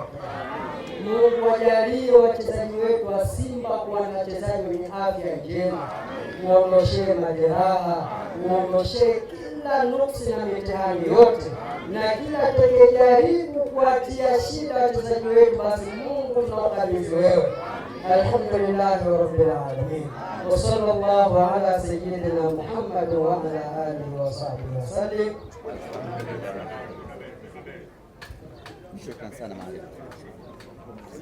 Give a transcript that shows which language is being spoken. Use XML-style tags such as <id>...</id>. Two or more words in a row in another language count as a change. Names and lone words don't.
<sw>Mungu ajalie wachezaji wetu wa Simba kuwa ni wachezaji wenye afya njema, muondoshee majeraha, muondoshee kila nuksi na mitihani yote, na kila atakayejaribu kuatia shida wachezaji wetu, basi Mungu tunakabidhi wewe.</sw> <ar>الحمد لله رب العالمين. وصلى الله على سيدنا محمد وعلى آله وصحبه وسلم.</ar> <sw>Shukran sana.</sw>